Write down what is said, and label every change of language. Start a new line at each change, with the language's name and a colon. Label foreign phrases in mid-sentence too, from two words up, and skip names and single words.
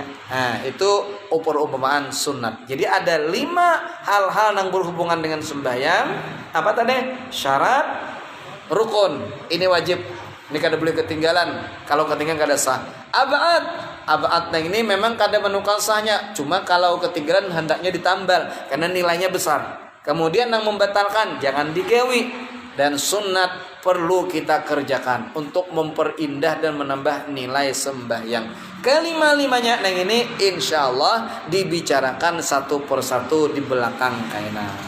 Indonesian: Nah, itu umpama-umpamaan sunat. Jadi ada 5 hal-hal yang berhubungan dengan sembahyang. Apa tadi? Syarat, rukun. Ini wajib. Ini kada boleh ketinggalan. Kalau ketinggalan kada sah. Ab'ad ini memang kada menukar sahnya. Cuma kalau ketinggalan hendaknya ditambal karena nilainya besar. Kemudian yang membatalkan jangan digawi. Dan sunat perlu kita kerjakan untuk memperindah dan menambah nilai sembahyang. Kelima-limanya yang ini insya Allah dibicarakan satu persatu di belakang kaina.